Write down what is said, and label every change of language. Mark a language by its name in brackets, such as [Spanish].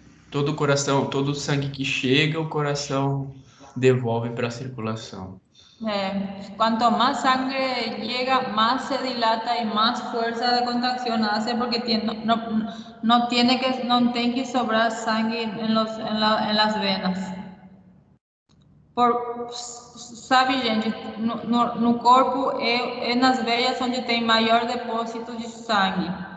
[Portuguese] Todo o coração, todo o sangue que chega, o coração devolve para a circulação. [Spanish] Cuanto más sangre llega, más se dilata y más fuerza de contracción hace porque no tiene que sobrar sangre en las venas. [Portuguese] Sabe, gente, no corpo é nas veias onde tem maior depósito de sangue.